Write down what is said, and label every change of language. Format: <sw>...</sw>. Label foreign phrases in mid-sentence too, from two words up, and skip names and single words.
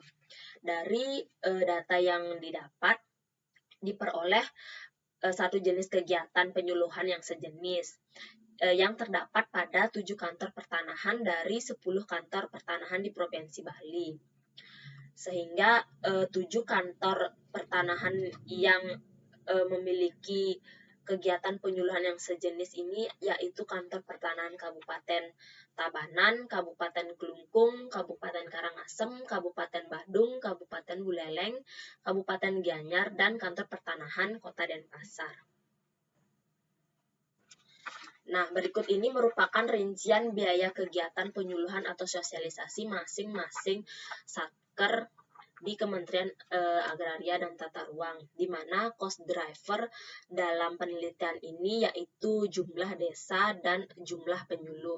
<id>Dari data yang diperoleh satu jenis kegiatan penyuluhan yang sejenis yang terdapat pada 7 kantor pertanahan dari 10 kantor pertanahan di Provinsi Bali. Sehingga 7 kantor pertanahan yang memiliki kegiatan penyuluhan yang sejenis ini yaitu kantor pertanahan Kabupaten Tabanan, Kabupaten Kelungkung, Kabupaten Karangasem, Kabupaten Badung, Kabupaten Buleleng, Kabupaten Gianyar, dan kantor pertanahan Kota Denpasar. Nah, berikut ini merupakan rincian biaya kegiatan penyuluhan atau sosialisasi masing-masing satker di Kementerian Agraria dan Tata Ruang, di mana</id> <en>cost driver</en> <id>dalam penelitian ini yaitu jumlah desa dan jumlah penyuluh.</id>